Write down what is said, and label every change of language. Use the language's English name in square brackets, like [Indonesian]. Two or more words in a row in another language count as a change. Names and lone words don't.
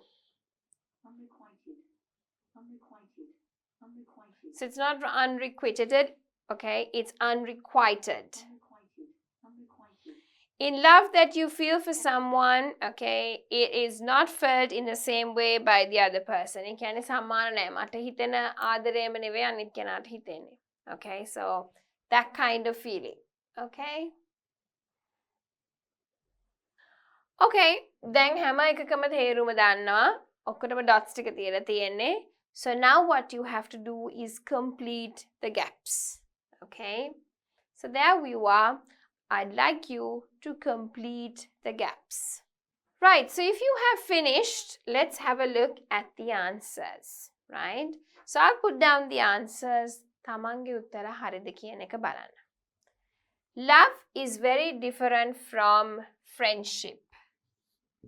[English] So it's not unrequited, okay? It's unrequited. In love that you feel for someone, okay, it is not felt in the same way by the other person. [Sinhala] ඒ කියන්නේ සමාන නෑ. මට හිතෙන ආදරයම නෙවෙයි අනිත් කෙනාට හිතෙන්නේ. [English] Okay, so that kind of feeling. [Sinhala] Okay? Okay, දැන් හැම එකකම තේරුම දන්නවා. ඔක්කොටම dots ටික තියලා තියෙන්නේ. [English] So now what you have to do is complete the gaps. Okay? So there you are. I'd like you to complete the gaps. Right, so if you have finished, let's have a look at the answers, right? So I'll put down the answers. [Sinhala] තමන්ගේ උත්තර හරිද කියන එක බලන්න. [English] Love is very different from friendship.